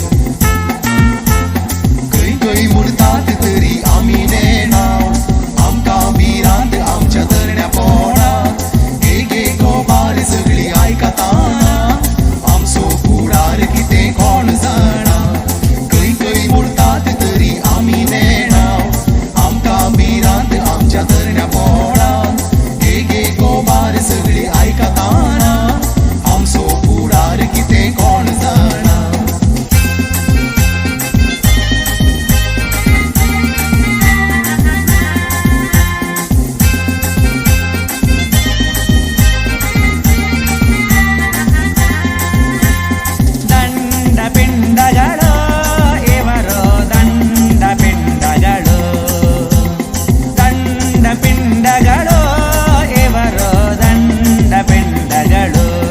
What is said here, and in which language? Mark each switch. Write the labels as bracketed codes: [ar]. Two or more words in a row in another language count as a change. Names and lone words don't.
[kok] खै खै मुडतात तरी आमी नेणाव आमकां बिरांत आमच्या तरण्या पोणाक गे गे गोबार सगळी आयकता आमचो फुडार कितें कोण जाणा खै खै मुडतात तरी आमी नेणाव आमकां बिरांत आमच्या तरण्या पोणाक गे गे गोबार सगळी आयकता आमचो फुडार कितें कोण जाणा [kn] ದಂಡ ಪಿಂಡಗಳು ಇವರು ದಂಡ ಪಿಂಡಗಳು ದಂಡ ಪಿಂಡಗಳು ಇವರು ದಂಡ ಪಿಂಡಗಳು